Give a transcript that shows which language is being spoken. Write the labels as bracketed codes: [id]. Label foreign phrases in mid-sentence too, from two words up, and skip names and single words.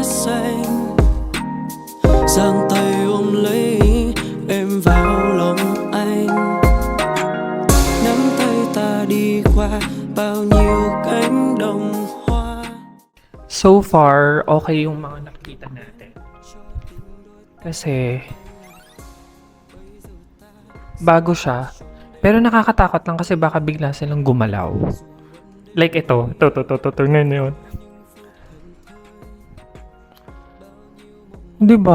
[vi] xanh, giang tay ôm lấy em vào lòng anh, nắm tay ta đi qua bao nhiêu cánh đồng hoa. [en] So far, [tl] okay yung mga nakikita natin. Kasi, bago siya. Pero nakakatakot lang kasi baka bigla silang gumalaw. Like ito. Tingnan yun. Diba?